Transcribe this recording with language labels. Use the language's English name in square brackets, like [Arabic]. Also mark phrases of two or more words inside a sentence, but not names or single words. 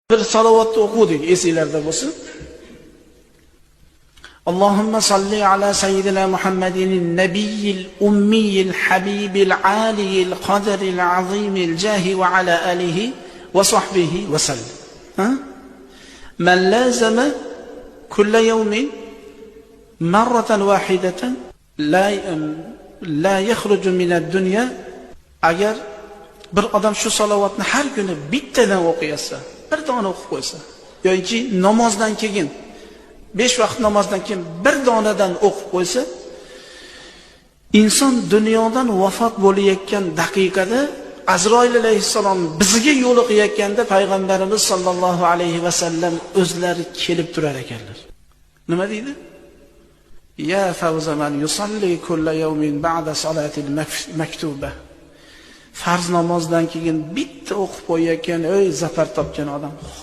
[Uzbek] Bir salavatni o'qidik, esingizda bo'lsin. [Arabic] اللهم صل على سيدنا محمد النبي الأمي الحبيب العالي القدر العظيم الجاه وعلى آله وصحبه وسلم. من لازم كل يوم مرة واحدة لا يخرج من الدنيا. [Uzbek] Agar bir odam shu salavatni har kuni bittadan o'qiysa, bir dona o'qib qo'ysa, yoki namozdan keyin 5 vaqt namozdan keyin bir donadan o'qib qo'ysa, inson dunyodan vafot bo'layotgan daqiqada Azroil alayhissalom bizga yo'liqayotganda payg'ambarimiz [Arabic] صلى الله عليه وسلم [Uzbek] o'zlari kelib turar ekanlar. Nima deydi? [Arabic] يا فوز من يصلي كل يوم بعد الصلاة المكتوبة. [Uzbek] Farz namozdan keyin bitta o'qib qo'yayotgan, zafar topgan odam.